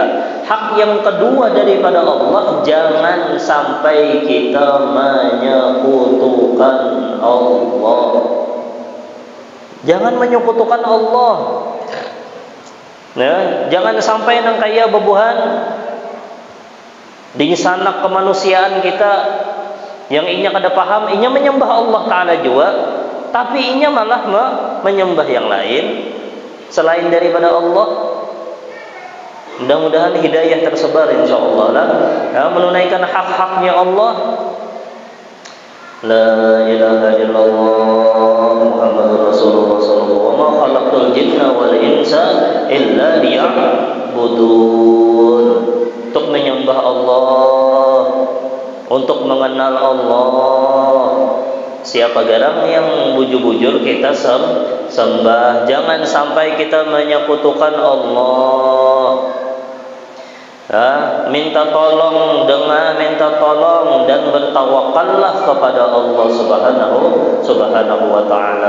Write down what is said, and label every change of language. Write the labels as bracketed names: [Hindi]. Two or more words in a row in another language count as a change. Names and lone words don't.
[Indonesian] Hak yang kedua daripada Allah, jangan sampai kita menyekutukan Allah. Jangan menyekutukan Allah. Nah, jangan sampai nang kaya bebuhan di sanak kemanusiaan kita yang inya kada paham, inya menyembah Allah Ta'ala juga, tapi inya malah menyembah yang lain selain daripada Allah. Mudah-mudahan hidayah tersebar insyaallah lah, ya, menunaikan hak-haknya Allah. [Arabic] لا إله إلا الله محمد رسول الله صلى الله عليه وسلم. وما خلقت الجن والإنس إلا ليعبدون. [Indonesian] Untuk menyembah Allah, untuk mengenal Allah. [Banjar] Siapa garang yang bujur-bujur kita sembah. [Indonesian] Jangan sampai kita menyekutukan Allah. Minta tolong dan bertawakallah kepada Allah [Arabic] سبحانه وتعالى.